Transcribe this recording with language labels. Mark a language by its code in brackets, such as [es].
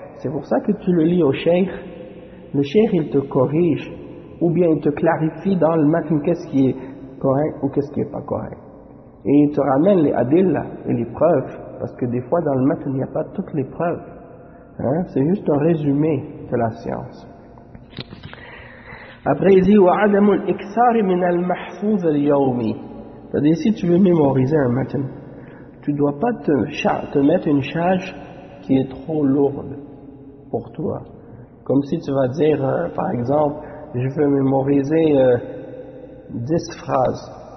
[fr] C'est pour ça que tu le lis au cheikh. Le cheikh, il te corrige, ou bien il te clarifie dans le matin qu'est-ce qui est correct ou qu'est-ce qui n'est pas correct. Et il te ramène les adillas et les preuves, parce que des fois dans le matin, il n'y a pas toutes les preuves. Hein? C'est juste un résumé de la science. Après, il dit, [ar] وَعَدَمُ الْإِكْثَارِ مِنَ الْمَحْفُوظَ الْيَوْمِ. [fr] C'est-à-dire, si tu veux mémoriser un matin, tu ne dois pas te mettre une charge qui est trop lourde. pour toi. Comme si tu vas dire, par exemple, je veux mémoriser 10 phrases.